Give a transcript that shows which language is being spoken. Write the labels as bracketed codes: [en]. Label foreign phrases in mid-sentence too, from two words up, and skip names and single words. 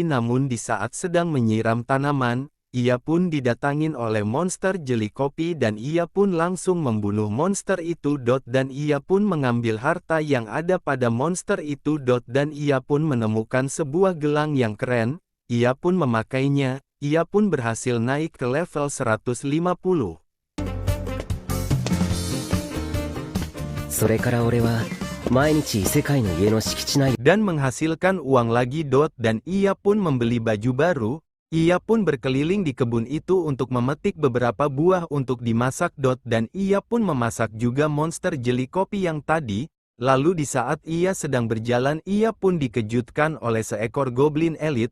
[id] Namun di saat sedang menyiram tanaman, ia pun didatangin oleh monster jeli kopi dan ia pun langsung membunuh monster itu. Dan ia pun mengambil harta yang ada pada monster itu. Dan ia pun menemukan sebuah gelang yang keren, ia pun memakainya, ia pun berhasil naik ke level 150. [ja] それから俺は毎日異世界の家の敷地内 [id] Dan menghasilkan uang lagi. Dan ia pun membeli baju baru. Ia pun berkeliling di kebun itu untuk memetik beberapa buah untuk dimasak. Dan ia pun memasak juga monster jeli kopi yang tadi. Lalu di saat ia sedang berjalan ia pun dikejutkan oleh seekor goblin elit.